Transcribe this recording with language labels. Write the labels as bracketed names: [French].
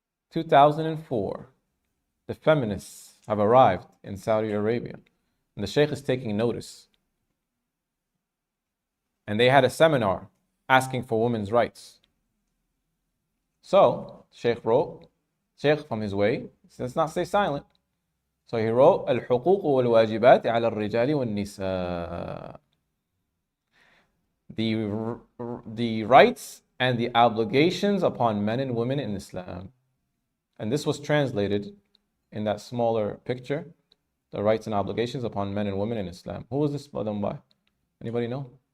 [English] 2004, the feminists have arrived in Saudi Arabia. And the Shaykh is taking notice. And they had a seminar asking for women's rights. So, Shaykh from his way, let's not stay silent. So he wrote, [Arabic] الحقوق والواجبات على الرجال والنساء. [English] The rights and the obligations upon men and women in Islam. And this was translated in that smaller picture, the rights and obligations upon men and women in Islam. Who was this done by? Anybody know?